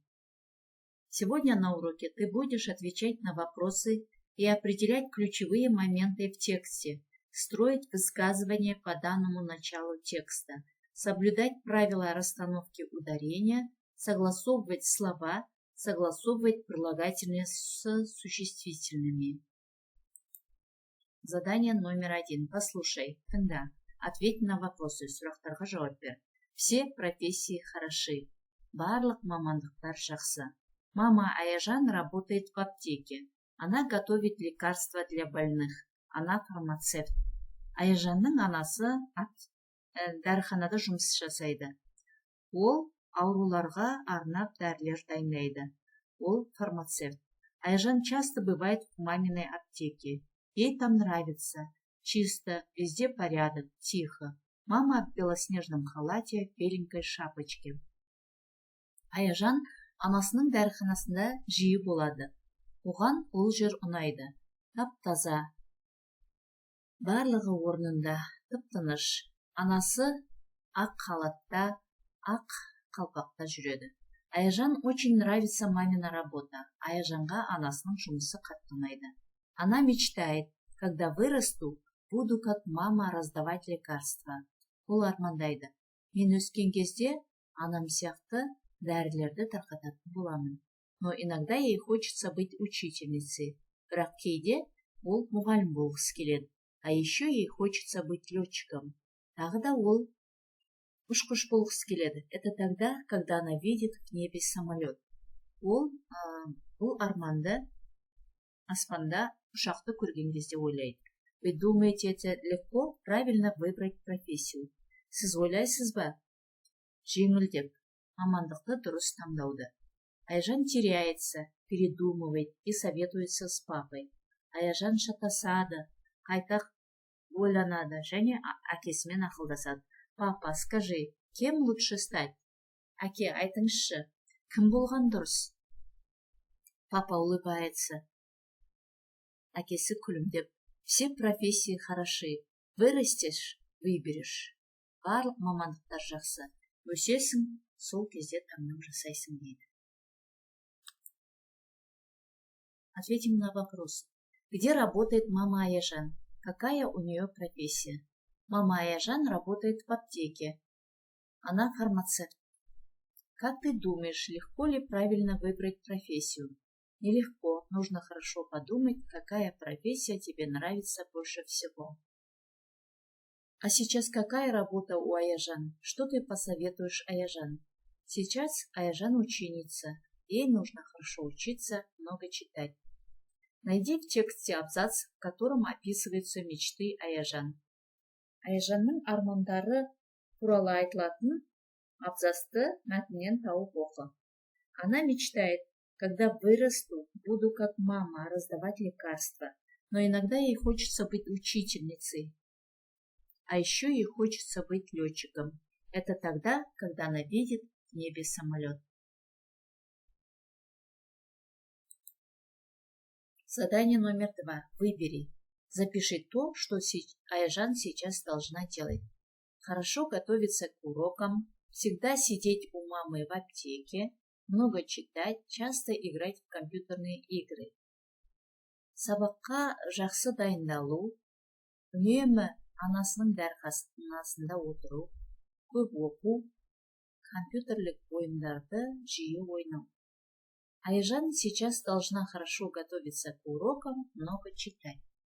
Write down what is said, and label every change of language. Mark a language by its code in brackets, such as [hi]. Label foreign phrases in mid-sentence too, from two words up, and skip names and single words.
[ru] Сегодня на уроке ты будешь отвечать на вопросы и определять ключевые моменты в тексте, строить высказывания по данному началу текста, соблюдать правила расстановки ударения, согласовывать слова, согласовывать прилагательные с существительными. Задание номер 1. Послушай, тыңда, ответь на вопросы, [kk] сұрақтарға жауап бер. [ru] Все профессии хороши. [kk] Барлық мамандықтар жақсы. [ru] Мама Аяжан работает в аптеке. Она готовит лекарства для больных. Она фармацевт. [kk] Аяжанның анасы дәріханада жұмыс жасайды. Ол ауруларға арнап дәрілер дайындайды. Ол фармацевт. [ru] Аяжан часто бывает в маминой аптеке. Ей там нравится. Чисто, везде порядок, тихо. Мама в белоснежном халате, в беленькой шапочке. [kk] Аяжан анасының дәріханасында жиі болады. Оған ол жер ұнайды. Тап-таза. Барлығы орнында, тып-тыныш. Анасы ақ халатта, ақ қалпақта жүреді. [ru] Аяжан очень нравится мамина работа. [kk] Аяжанға анасының жұмысы қатты ұнайды. [ru] Она мечтает, когда вырасту, буду как мама раздавать лекарства. [kk] Ол армандайды. Мен өскен кезде анам сияқты дәрілерді тарқататын боламын. [ru] Но иногда ей хочется быть учительницей. [kk] Бірақ кейде ол мұғалім болғысы келеді. [ru] А еще ей хочется быть летчиком. [kk] Тағы да ол ұшқыш болғысы келеді. [ru] Это тогда, когда она видит в небе самолет. [kk] Ол бұл арманды аспанда ұшақты көрген кезде ойлайды. [ru] Вы думаете, это легко правильно выбрать профессию? [kk] Сіз ойлайсыз ба? Жеңілдеп, мамандықты дұрыс таңдауды. [ru] Аяжан теряется, передумывает и советуется с папой. [kk] Аяжан шатасады, қайта ойланады және әкесімен ақылдасады. [ru] Папа, скажи, кем лучше стать? [kk] Әке, айтыңызшы, кім болған дұрыс? [ru] Папа улыбается. [kk] Әкесі күлімдеп. [ru] Все профессии хороши. Вырастешь, выберешь. [kk] Барлық мамандықтар жақсы. Өсесің, сол кезде таңдау жасайсың дейді. [ru] Ответим на вопрос. Где работает мама Аяжан? Какая у нее профессия? Мама Аяжан работает в аптеке. Она фармацевт. Как ты думаешь, легко ли правильно выбрать профессию? Нелегко. Нужно хорошо подумать, какая профессия тебе нравится больше всего. А сейчас какая работа у Аяжан? Что ты посоветуешь Аяжан? Сейчас Аяжан ученица. Ей нужно хорошо учиться, много читать. Найди в тексте абзац, в котором описываются мечты Аяжан. [kk] Аяжанның армандары туралы айтылатын абзацты мәтіннен тауып оқы. [ru] Она мечтает, когда вырасту, буду как мама раздавать лекарства. Но иногда ей хочется быть учительницей. А еще ей хочется быть летчиком. Это тогда, когда она видит в небе самолет. Задание номер 2. Выбери. Запиши то, что Аяжан сейчас должна делать. Хорошо готовиться к урокам, всегда сидеть у мамы в аптеке, много читать, часто играть в компьютерные игры. [kk] Сабаққа жақсы дайындалу, үнемі анасының дәріханасында отыру, көп оқу, компьютерлік ойындарды жиі ойнау. [ru] Аяжан сейчас должна хорошо готовиться к урокам, много читать.